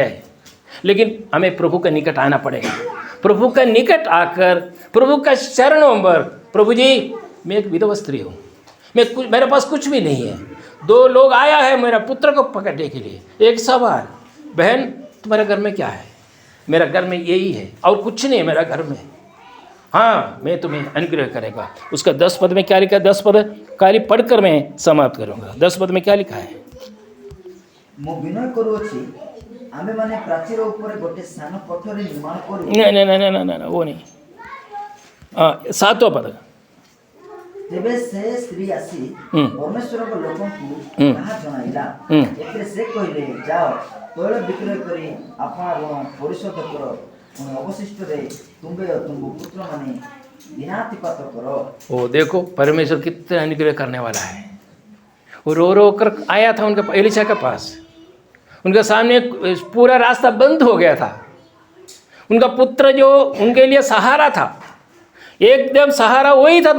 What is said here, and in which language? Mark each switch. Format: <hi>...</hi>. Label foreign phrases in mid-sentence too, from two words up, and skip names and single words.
<hi>लेकिन हमें प्रभु के निकट आना पड़ेगा। प्रभु के निकट आकर प्रभु का चरणों पर, प्रभु जी मैं एक विधवा स्त्री हूँ, मेरे पास कुछ भी नहीं है, 2 लोग आया है मेरा पुत्र को पकड़ने के लिए। एक सवाल, बहन तुम्हारे घर में क्या है? मेरा घर में यही है और कुछ नहीं है मेरा घर में। हाँ मैं तुम्हें अनुग्रह करेगा। उसका 10 पद में क्या लिखा है? 10 पद खाली पढ़कर मैं समाप्त करूँगा। 10 पद में क्या लिखा है?</hi> <or>ମୁଁ ବିନୟ କରୁଅଛି ଆମେମାନେ ପ୍ରାଚୀର ଉପରେ ଗୋଟେ ସ୍ଥାନ କୋଠରୀ ନିର୍ମାଣ କରୁ।</or> <hi>नहीं वो नहीं। 7वां पद।</hi> <or>ତେବେ ସେ ସ୍ତ୍ରୀ ଆସି ପରମେଶ୍ୱରଙ୍କ ଲୋକଙ୍କୁ ତାହା ଜଣାଇଲା। ଏଥିରେ ସେ କହିଲେ, ଯାଅ ତୈଳ ବିକ୍ରୟ କରି ଆପଣ ଋଣ ପରିଶୋଧ କର, ପୁଣି ଅବଶିଷ୍ଟରେ ତୁମ୍ଭେ ଓ ତୁମ୍ଭ ପୁତ୍ରମାନେ ଦିନାତିପାତ କର।</or> <hi>ओ देखो परमेश्वर कितना अनुग्रह करने वाला है। वो रो कर आया था उनके एलीशा के पास, उनके सामने पूरा रास्ता बंद हो गया था। उनका पुत्र जो उनके लिए सहारा था, एकदम सहारा वही था।</hi>